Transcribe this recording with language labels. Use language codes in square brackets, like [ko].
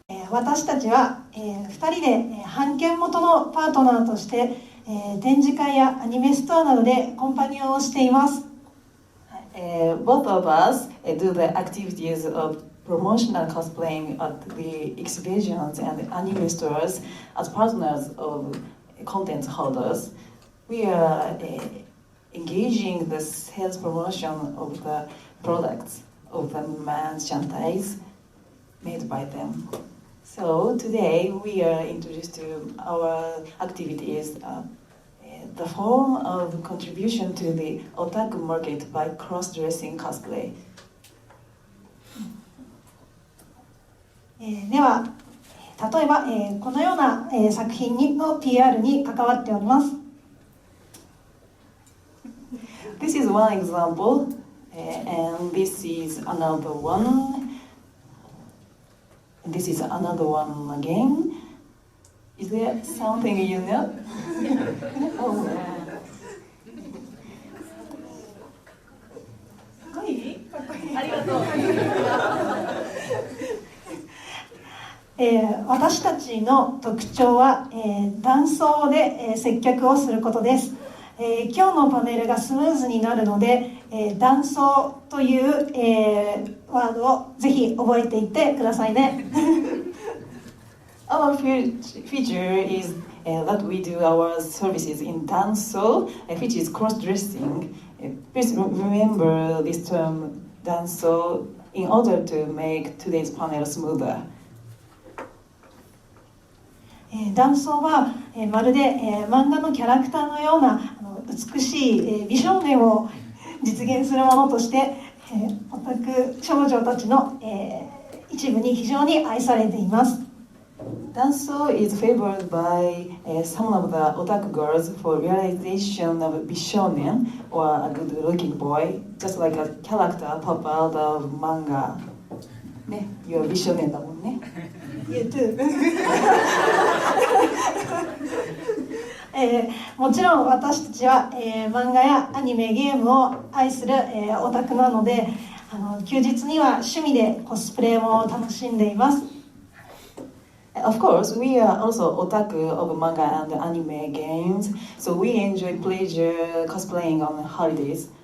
[ja] 私たちは、2人で、版権元のパートナーとして、展示会やアニメストアなどでコンパニオンをしています。 [en] Both of us do the activities of promotional cosplaying at the exhibitions and anime stores as partners of content holders. We are engaging the sales promotion of the products of the merchandise made by them. So today we are introduced to our activities, the form of contribution to the otaku market by cross-dressing cosplay. [ja] では、例えば、このような、作品の PR に関わっております。 [en] This is one example, and this is another one. This is another one again. Is there something you know? [ja] Oh, かっこいい？かっこいい。ありがとう。私たちの特徴は、男装で、接客をすることです。今日のパネルがスムーズになるので、男装という、ワードをぜひ覚えていってくださいね。 [en] Our feature is that we do our services in danso, which is cross-dressing. Please remember this term danso in order to make today's panel smoother. [ja] 男装は、まるで、漫画のキャラクターのような美しい、美少年を実現するものとして、オタク少女たちの、一部に非常に愛されています。 [en] Danso is favored by some of the otaku girls for realization of bishonen or a good-looking boy, just like a character pop out of manga. [ja] ね、 [en] you're bishonen [ja] だもんね。 [en] You too. [ja] もちろん私たちは、漫画やアニメ、ゲームを愛する、オタクなので、休日には趣味でコスプレも楽しんでいます。 [en] Of course, we are also otaku of manga and anime games, so we enjoy pleasure cosplaying on holidays.